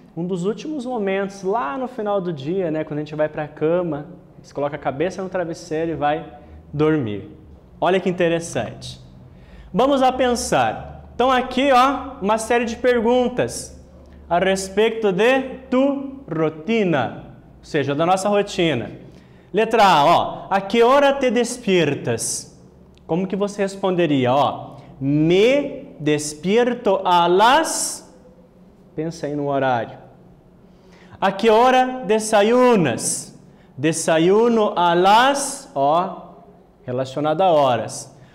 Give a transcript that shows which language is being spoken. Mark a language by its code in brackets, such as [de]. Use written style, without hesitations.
[pt] Um dos últimos momentos, lá no final do dia, né? Quando a gente vai para a cama, você coloca a cabeça no travesseiro e vai dormir. Olha que interessante. [es] Vamos a pensar. [pt] Então aqui, ó, uma série de perguntas a respeito de tu rotina, ou seja, da nossa rotina. Letra A, ó, [es] a que hora te despiertas? [pt] Como que você responderia? [es] Ó, me despierto a las... [pt] Pensa aí no horário. [es] A que hora desayunas? Desayuno a las... [pt] Ó, relacionado a horas.